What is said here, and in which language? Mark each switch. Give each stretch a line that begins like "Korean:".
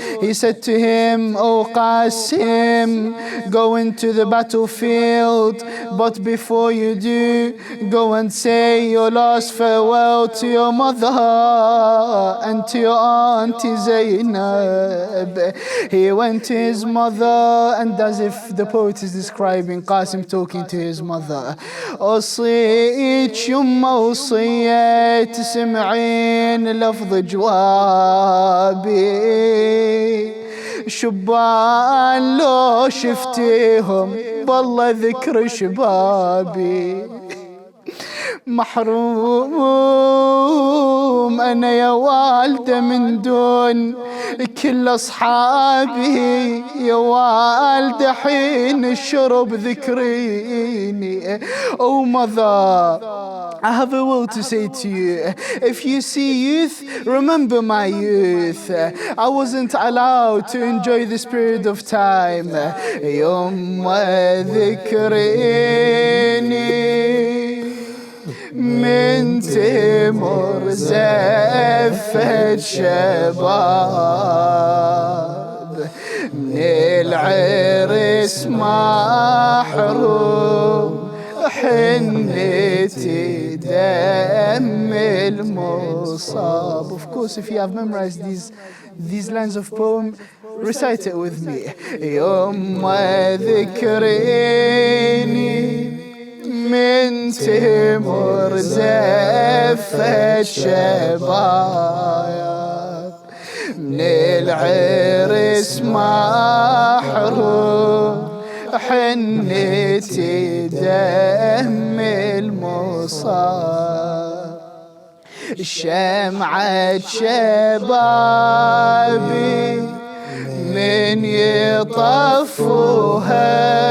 English: He said to him, "O Qasim, go into the battlefield, but before you do, go and say your last farewell to your mother and to your auntie Zainab." He went to his mother,
Arabic: and as if the poet is describing Qasim talking to his mother, "أوصيك يما وصية تسمعين لفظ جوابي، شبان لو شفتيهم بالله ذكر شبابي، محروم أنا يا والدة من دون كل أصحابي، يا والدة حين الشرب ذكريني."
English: Oh mother, I have a will to say to you. If you see youth, remember my youth. I wasn't allowed to enjoy this period of time.
Arabic: يوم ذكريني من تمر زفة شباب، من العرس محروم حنتي دم المصاب.
English: Of course, if you have memorized these lines of poem, recite it with me.
Arabic: يوم ذكريني من تمر زفة شباب، من العرس محروم حنتي دم المصاب، شمعة شبابي من يطفوها